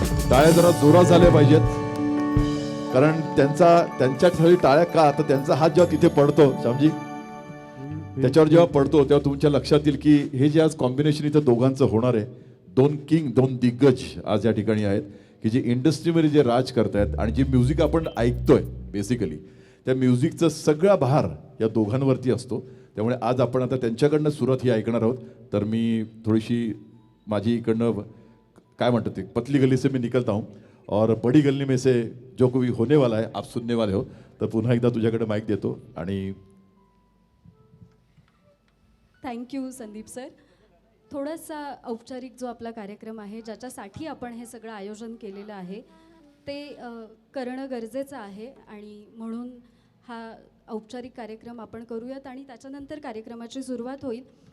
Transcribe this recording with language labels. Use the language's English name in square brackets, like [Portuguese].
[Marathi] टाळ्या जरा जोरात झाल्या पाहिजेत, कारण त्यांच्यासाठी टाळ्या का, तर त्यांचा हात जेव्हा तिथे पडतो श्यामजी, त्याच्यावर जेव्हा पडतो तेव्हा तुमच्या लक्षात येईल की हे जे आज कॉम्बिनेशन इथं दोघांचं होणार आहे, दोन किंग, दोन दिग्गज आज या ठिकाणी आहेत की जे इंडस्ट्रीमध्ये जे राज करतायत आणि जे म्युझिक आपण ऐकतोय बेसिकली, त्या म्युझिकचा सगळा भार या दोघांवरती असतो. त्यामुळे आज आपण आता त्यांच्याकडनं सुरुवात ही ऐकणार आहोत. तर मी थोडीशी माझी इकडनं काय म्हणतात ते, [Hindi] पतली गली से मी निकलता हूँ और बड़ी गली में से जो कोई होने वाला है आप सुनने वाले हो. [Marathi] तर पुन्हा एकदा तुझ्याकडे माईक देतो. आणि थँक्यू संदीप सर. थोडासा औपचारिक जो आपला कार्यक्रम आहे, ज्याच्यासाठी आपण हे सगळं आयोजन केलेलं आहे, ते करणं गरजेचं आहे आणि म्हणून हा औपचारिक कार्यक्रम आपण करूयात आणि त्याच्यानंतर कार्यक्रमाची सुरुवात होईल.